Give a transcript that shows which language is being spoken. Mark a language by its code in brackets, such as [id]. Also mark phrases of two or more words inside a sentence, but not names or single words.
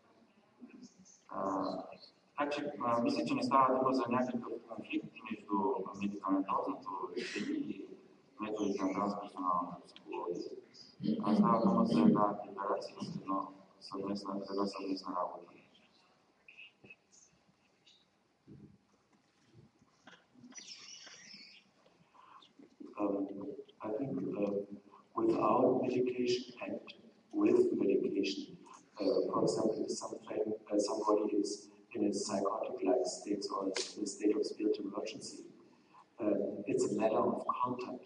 [bg] Така че мисля, че не става дума за някакъв конфликт между медикаментозното лечение и методите на трансперсоналната психология. Става дума за една декларация, за една съвместна работа. [en] I think without medication and with medication, for example, if somebody is in a psychotic-like state or in a state of spiritual emergency, it's a matter of contact.